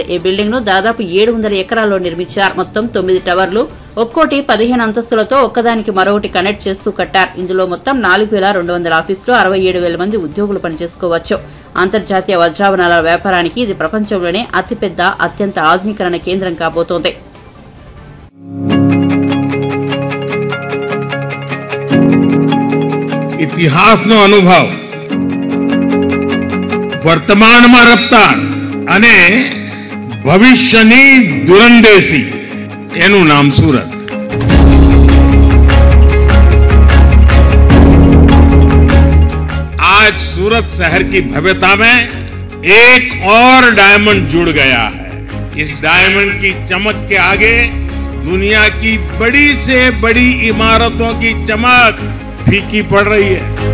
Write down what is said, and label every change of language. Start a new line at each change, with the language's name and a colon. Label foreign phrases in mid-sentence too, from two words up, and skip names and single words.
Telugu: ఈ బిల్డింగ్ ను దాదాపు 700 ఎకరాల్లో నిర్మించారు. మొత్తం 9 టవర్లు, ఒక్కోటి 15 అంతస్తులతో ఒక్కదానికి మరొకటి కనెక్ట్ చేస్తూ కట్టారు. ఇందులో మొత్తం 4200 ఆఫీసులు, 67,000 మంది ఉద్యోగులు పనిచేసుకోవచ్చు. అంతర్జాతీయ వజ్రాభరణాల వ్యాపారానికి ఇది ప్రపంచంలోనే అతిపెద్ద, అత్యంత ఆధునీకరణ కేంద్రం కాబోతోంది.
Gujarati: ઇતિહાસનો અનુભવ, વર્તમાનમાં રફતાર અને ભવિષ્યની દૂરંદેશી, એનું નામ સુરત.
Hindi: आज सूरत शहर की भव्यता में एक और डायमंड जुड़ गया है. इस डायमंड की चमक के आगे दुनिया की बड़ी से बड़ी इमारतों की चमक फीकी पड़ रही है.